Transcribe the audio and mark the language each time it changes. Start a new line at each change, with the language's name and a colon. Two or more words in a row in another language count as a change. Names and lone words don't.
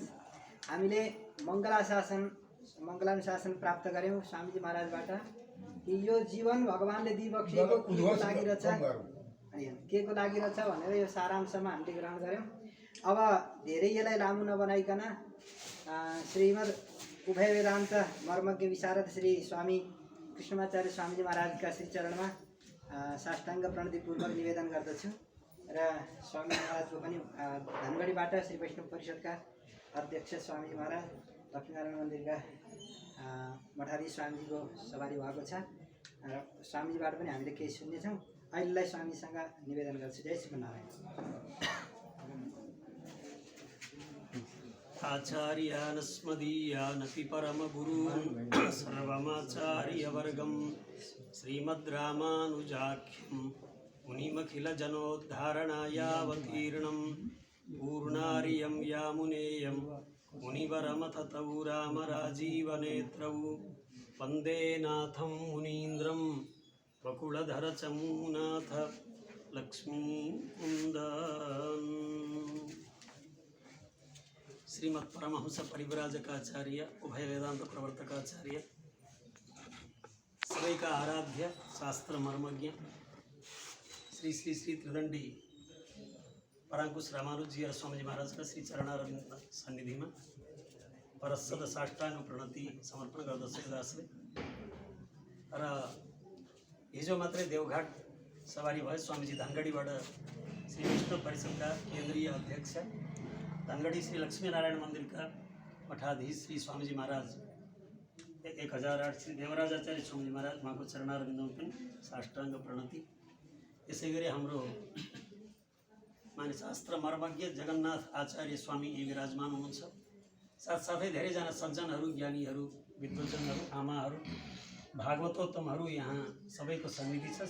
Nepali: हामीले मङ्गलानुशासन प्राप्त गऱ्यौँ स्वामीजी महाराजबाट कि यो जीवन भगवानले दिइबक्सिएको के लागि रहेछ के को लागि रहेछ भनेर यो सारांशमा हामीले ग्रहण गऱ्यौँ। अब धेरै यसलाई लामो नबनाइकन श्रीमद् उभय वेदान्त मर्मज्ञ विशारद श्री स्वामी कृष्णमाचार्य स्वामीजी महाराजका श्री चरणमा साष्टाङ्ग प्रणतिपूर्वक निवेदन गर्दछु र स्वामी महाराजको पनि धनगढीबाट श्री वैष्णव परिषदका अध्यक्ष स्वामी महाराज लक्ष्मीनारायण मन्दिरका मठाधीश स्वामीजीको सवारी भएको छ र स्वामीजीबाट पनि हामीले केही सुन्नेछौँ। अहिलेलाई स्वामीसँग निवेदन गर्छु। जय श्रीमन्नारायण।
Sanskrit: आचार्यानस्मदीयानपि परमगुरून् सर्वमाचार्यवर्गं श्रीमद् रामानुजाख्यं मुनिमखिलजनोद्धारणायावतीर्णं पूर्णार्यं यामुनेयं मुनिवरमथतौ रामराजीवनेत्रौ वन्दे नाथं मुनीन्द्रं वकुलधरचमूनाथ लक्ष्मीकुन्दन्।
Hindi: श्रीमत् परमहंस परिव्राजकाचार्य उभय वेदांत प्रवर्तकाचार्य सभी का आराध्य शास्त्र मर्मज्ञ श्री श्री श्री त्रिदंडी परांकुश रामानुजी और स्वामी महाराज का श्री चरणारविंद सन्निधि में परसद साष्टांग प्रणति समर्पण
Nepali: गर्दछु दासले। र हिजो मात्रै देवघाट सवारी भयो स्वामीजी धनगढीबाट श्री वैष्णव परिषदका केन्द्रीय अध्यक्ष धनगढी श्री लक्ष्मीनारायण
Hindi: मंदिर का
Nepali: मठाधीश श्री स्वामीजी महाराज 1008 श्री देवराजाचार्य स्वामीजी महाराज उहाँको चरणारविन्दमा पनि साष्टाङ्ग प्रणति। यसै गरी हाम्रो माने शास्त्र मर्मज्ञ जगन्नाथ आचार्य स्वामी यी विराजमान हुनुहुन्छ। साथसाथै धेरैजना सज्जनहरू, ज्ञानीहरू, विद्वजनहरू, आमाहरू, भागवतोत्तमहरू यहाँ सबैको सन्निधि छ।